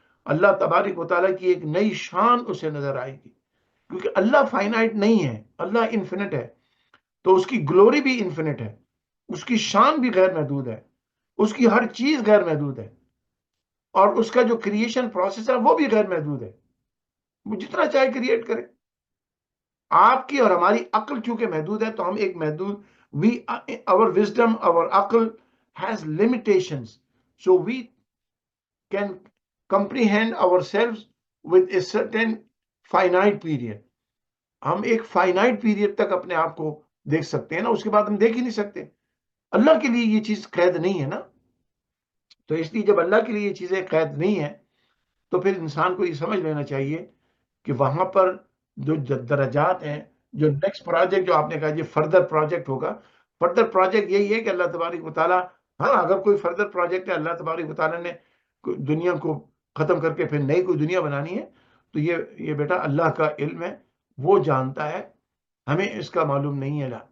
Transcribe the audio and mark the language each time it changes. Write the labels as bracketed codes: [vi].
[ur] اللہ تبارک و تعالیٰ کی ایک نئی شان اسے نظر آئے گی، کیونکہ اللہ فائنائٹ نہیں ہے، اللہ انفینٹ ہے. تو اس کی گلوری بھی انفینٹ ہے، اس کی شان بھی غیر محدود ہے، اس کی ہر چیز غیر محدود ہے، اور اس کا جو کریشن پروسیس ہے وہ بھی غیر محدود ہے. وہ جتنا چاہے کریٹ کرے. آپ کی اور ہماری عقل چونکہ محدود ہے تو ہم ایک محدود، [en] our wisdom, our عقل has limitations, so we can comprehend ourselves with a certain finite period. [ur] ہم ایک فائنائٹ پیریڈ تک اپنے آپ کو دیکھ سکتے ہیں نا، اس کے بعد ہم دیکھ ہی نہیں سکتے. اللہ کے لیے یہ چیز قید نہیں ہے نا. تو اس لیے جب اللہ کے لیے یہ چیزیں قید نہیں ہیں تو پھر انسان کو یہ سمجھ لینا چاہیے کہ وہاں پر جو درجات ہیں، جو نیکسٹ پروجیکٹ جو آپ نے کہا یہ فردر پروجیکٹ ہوگا، فردر پروجیکٹ یہی ہے کہ اللہ تبارک و تعالیٰ، ہاں اگر کوئی فردر پروجیکٹ ہے، اللہ تبارک و تعالیٰ نے دنیا کو ختم کر کے پھر نئی کوئی دنیا بنانی ہے، تو یہ بیٹا اللہ کا علم ہے، وہ جانتا ہے، ہمیں اس کا معلوم نہیں ہے.